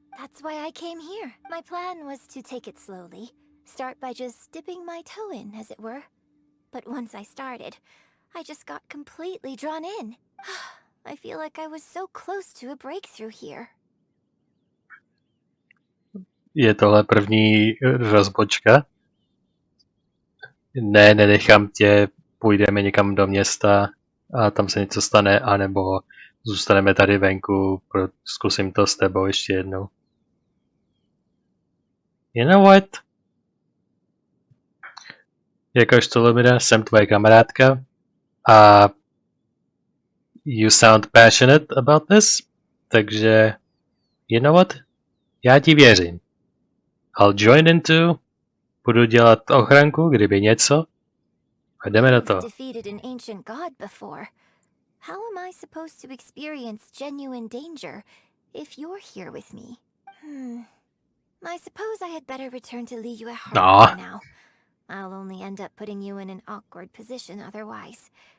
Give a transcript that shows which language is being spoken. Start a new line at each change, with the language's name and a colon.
English: That's why I came here. My plan was to take it slowly, start by just dipping my toe in, as it were. But once I started, I just got completely drawn in. I feel like I was so close to a breakthrough here.
Czech: Je tohle první rozbočka? Ne, nenechám tě, půjdeme někam do města a tam se něco stane, anebo zůstaneme tady venku, zkusím to s tebou ještě jednou.
English: You know what?
Czech: Jakožto Lumina, jsem tvoje kamarádka a
English: you sound passionate about this, takže you know what?
Czech: Já ti věřím.
English: I'll join in too.
Czech: Budu dělat ochranku, kdyby něco. A jdeme do toho.
English: Defeated an ancient god before. How am I supposed to experience genuine danger if you're here with me? I suppose I had better return to Liyue for now. I'll only end up putting you in an awkward position otherwise.